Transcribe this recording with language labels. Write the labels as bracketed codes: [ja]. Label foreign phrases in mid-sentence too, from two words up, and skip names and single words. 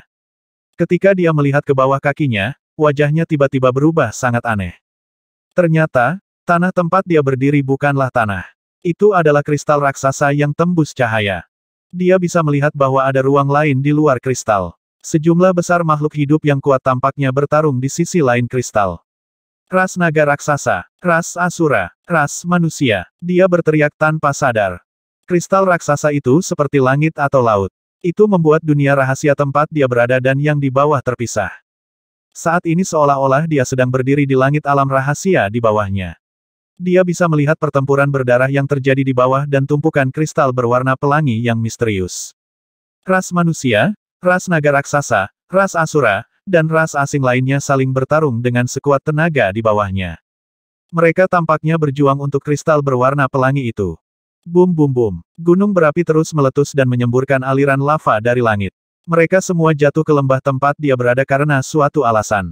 [id] Ketika dia melihat ke bawah kakinya, wajahnya tiba-tiba berubah sangat aneh. Ternyata, tanah tempat dia berdiri bukanlah tanah. Itu adalah kristal raksasa yang tembus cahaya. Dia bisa melihat bahwa ada ruang lain di luar kristal. Sejumlah besar makhluk hidup yang kuat tampaknya bertarung di sisi lain kristal. Ras naga raksasa, ras asura, ras manusia. Dia berteriak tanpa sadar. Kristal raksasa itu seperti langit atau laut. Itu membuat dunia rahasia tempat dia berada dan yang di bawah terpisah. Saat ini seolah-olah dia sedang berdiri di langit alam rahasia di bawahnya. Dia bisa melihat pertempuran berdarah yang terjadi di bawah dan tumpukan kristal berwarna pelangi yang misterius. Ras manusia, ras naga raksasa, ras asura, dan ras asing lainnya saling bertarung dengan sekuat tenaga di bawahnya. Mereka tampaknya berjuang untuk kristal berwarna pelangi itu. Bum bum bum. Gunung berapi terus meletus dan menyemburkan aliran lava dari langit. Mereka semua jatuh ke lembah tempat dia berada karena suatu alasan.